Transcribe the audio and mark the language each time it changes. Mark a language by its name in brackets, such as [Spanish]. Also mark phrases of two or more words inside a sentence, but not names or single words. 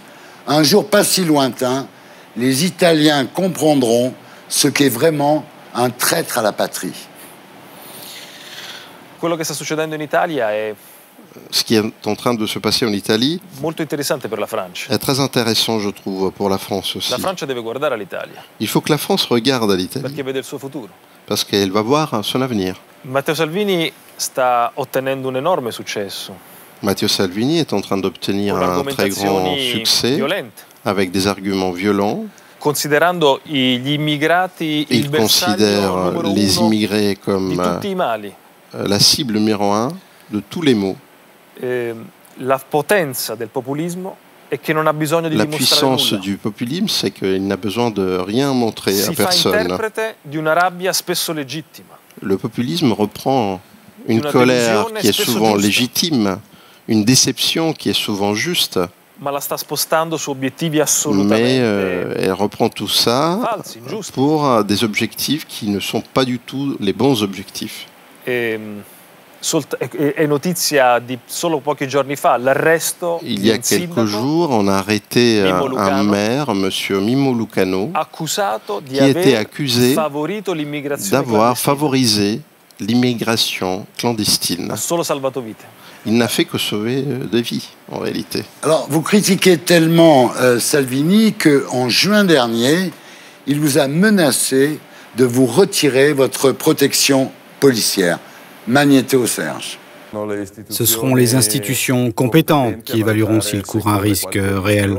[French] Un jour pas si lointain, les Italiens comprendront ce qu'est vraiment un traître à la patrie. ce qui est en train de se passer en Italie est très intéressant, je trouve, pour la France aussi. Il faut que la France regarde à l'Italie, parce qu'elle va voir son avenir. [Italian] Matteo Salvini sta ottenendo un enorme successo. [French] Matteo Salvini est en train d'obtenir un très grand succès avec des arguments violents. Il considère les immigrés comme la cible numéro 1 de tous les maux. [Italian] La potenza del populismo è che non ha bisogno di [French] La [Italian] dimostrare [French] puissance [Italian] nulla. [French] du populisme, c'est qu'il n'a besoin de rien montrer à [Italian] Si fa [French] personne. [Italian] interprete di una rabbia spesso legittima. [French] Le populisme reprend une colère qui est souvent légitime, une déception qui est souvent juste, [Italian] Ma la sta spostando su obiettivi assolutamente [French] mais elle reprend tout ça [Italian] falsi, ingiusti. [French] pour des objectifs qui ne sont pas du tout les bons objectifs. [Italian] È notizia di solo pochi giorni fa l'arresto [French] Il [Italian] di [French] y a [Italian] un [French] quelques [Italian] sindaco [French] jours, on a arrêté [Italian] Mimmo [French] un [Italian] Lucano, [French] maire, M. Mimmo Lucano, [Italian] accusato di [French] qui était [Italian] aver [French] accusé [Italian] favorito l'immigrazione [French] d'avoir [Italian] clandestina. [French] favorisé l'immigration clandestine. [Italian] Ha solo salvato vite. [French] Il n'a fait que sauver des vies, en réalité. Alors, vous critiquez tellement Salvini qu'en juin dernier, il vous a menacé de vous retirer votre protection policière. Magnéto Serge. Ce seront les institutions compétentes qui évalueront s'il court un risque réel.